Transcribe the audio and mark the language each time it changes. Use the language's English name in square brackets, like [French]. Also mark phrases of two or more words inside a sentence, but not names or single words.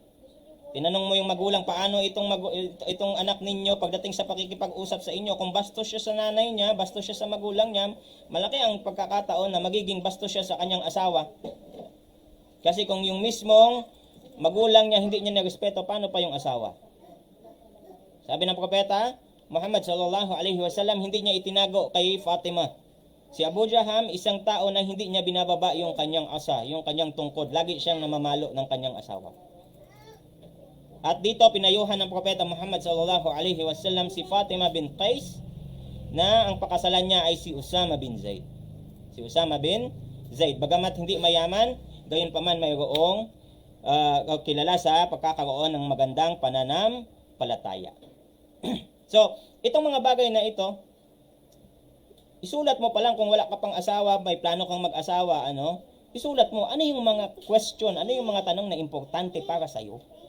[Filipino] Tinanong mo yung magulang, paano itong anak ninyo pagdating sa pakikipag-usap sa inyo? Kung bastos siya sa nanay niya, bastos siya sa magulang niya, malaki ang pagkakataon na magiging bastos siya sa kanyang asawa. Kasi kung yung mismong magulang niya hindi niya nirespeto, paano pa yung asawa? Sabi ng Propeta Muhammad [Arabic] صلى الله عليه وسلم, [Filipino] hindi niya itinago kay Fatima. Si Abu Jaham, isang tao na hindi niya binababa yung kanyang asa, yung kanyang tungkod. Lagi siyang namamalo ng kanyang asawa. At dito pinayuhan ng Propeta Muhammad [Arabic] صلى الله عليه وسلم [Filipino] si Fatima bin Qais na ang pakasalan niya ay si Usama bin Zaid. Si Usama bin Zaid. Bagamat hindi mayaman, gayon pa man mayroong kilala sa pagkakaroon ng magandang pananampalataya. So, itong mga bagay na ito, isulat mo pa lang kung wala ka pang asawa, may plano kang mag-asawa, isulat mo, ano yung mga question, ano yung mga tanong na importante para sa'yo.